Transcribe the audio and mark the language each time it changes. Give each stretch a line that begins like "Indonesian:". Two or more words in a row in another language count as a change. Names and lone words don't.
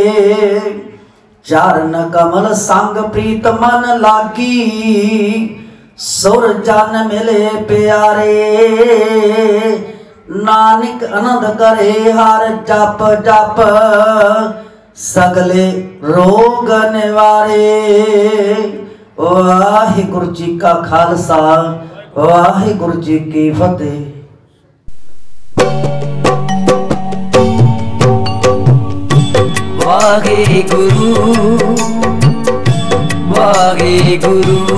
Punjabi: ਚਰਣ ਕਮਲ ਸੰਗ ਪ੍ਰੀਤ ਮਨ ਲਾਗੀ ਸੁਰ ਜਨ ਮਿਲੇ ਪਿਆਰੇ ਨਾਨਕ ਆਨੰਦ ਕਰੇ ਹਰ ਜਪ ਜਪ ਸਗਲੇ ਰੋਗ ਨਿਵਾਰੇ। ਵਾਹਿਗੁਰੂ ਜੀ ਕਾ ਖ਼ਾਲਸਾ ਵਾਹਿਗੁਰੂ ਜੀ ਕੀ ਫ਼ਤਹਿ। ਵਾਹਿਗੁਰੂ ਵਾਹਿਗੁਰੂ